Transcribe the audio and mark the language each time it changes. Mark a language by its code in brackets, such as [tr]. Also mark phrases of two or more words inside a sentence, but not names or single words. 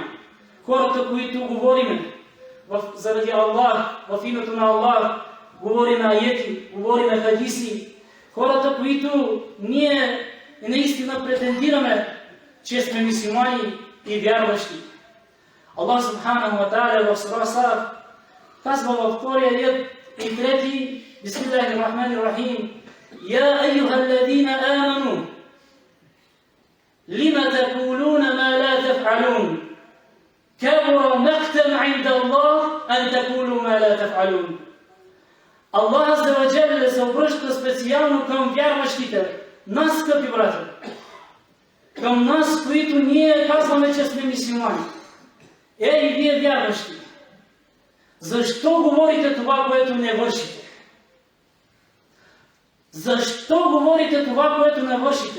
[bg] Хората, които говориме заради Аллах, в името на Аллах, говориме аяти, говориме хадиси. Хората, които ние наистина претендираме, че сме мюсюлмани и вярващи. Аллах [ar] سبحانه وتعالى [bg] в сура Саф казва във втория аят и трети: [ar] بسم الله الرحمن الرحيم. يا أيها الذين آمنوا لم تقولون ما لا تفعلون. كبر مقتا عند الله أن تقولوا ما لا تفعلون. [bg] Аллах [ar] عز وجل [bg] се обръща специално към вярващите, нас, скъпи братя, към нас, които ние казваме, че сме мюсюлмани. Ей, вие вярващи, защо говорите това, което не вършите? Защо говорите това, което не вършите?